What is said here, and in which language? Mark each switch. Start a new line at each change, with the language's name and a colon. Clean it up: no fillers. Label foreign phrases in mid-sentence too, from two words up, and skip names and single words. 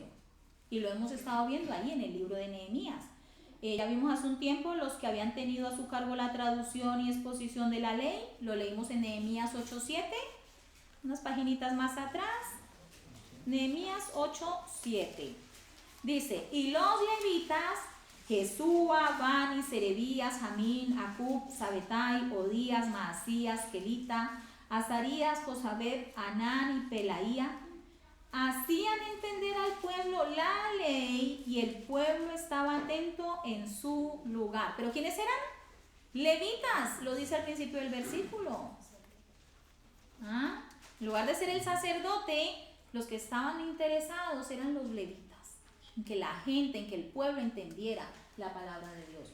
Spanish: Y lo hemos estado viendo ahí en el libro de Nehemías. Ya vimos hace un tiempo los que habían tenido a su cargo la traducción y exposición de la ley. Lo leímos en Nehemías 8:7, unas paginitas más atrás. Nehemías 8:7. Dice, y los levitas, Jesúa, Bani, Serebías, Jamín, Acub, Sabetai, Odías, Maasías, Kelita, Azarías, Josabed, Anán y Pelaía, hacían entender al pueblo la ley y el pueblo estaba atento en su lugar. ¿Pero quiénes eran? Levitas, lo dice al principio del versículo. En lugar de ser el sacerdote, los que estaban interesados eran los levitas, en que la gente, en que el pueblo entendiera la palabra de Dios.